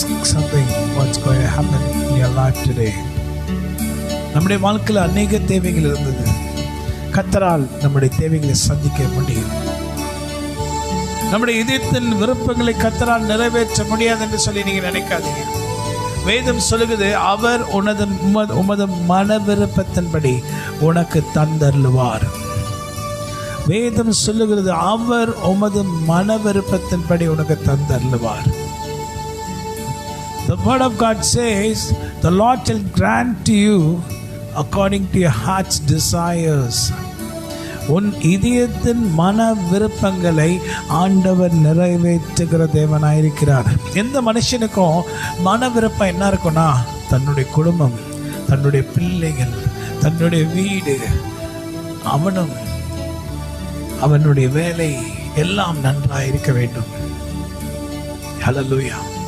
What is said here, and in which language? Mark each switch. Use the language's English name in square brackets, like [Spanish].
[English] Something what's going to happen in your life today. [Tamil] நம்முடைய வாழ்க்கையில் அநேக தேவைகள் இருந்தது. கர்த்தரால் நம்முடைய தேவைகளை சந்திக்க முடியும். நம்முடைய இதயத்தின் விருப்பங்களை கர்த்தரால் நிறைவேற்ற முடியாது என்று சொல்லி நீங்க நினைக்காதீங்க. வேதம் சொல்லுகிறது, அவர் உமது மன விருப்பத்தின்படி உனக்கு தந்தருளுவார். வேதம் சொல்லுகிறது, அவர் உமது மன விருப்பத்தின்படி உனக்கு தந்தருளுவார். [English] The word of God says, the Lord shall grant to you according to your heart's desires. [Tamil] உன் இதயத்தின் மன விருப்பங்களை ஆண்டவர் நிறைவேற்றுகிற தேவனாயிருக்கிறார். எந்த மனுஷனுக்கும் மன விருப்பம் என்ன இருக்கும்னா, தன்னுடைய குடும்பம், தன்னுடைய பிள்ளைகள், தன்னுடைய வீடு, அவனும் அவனுடைய வேலை எல்லாம் நன்றாக இருக்க வேண்டும். ஹல்லேலூயா.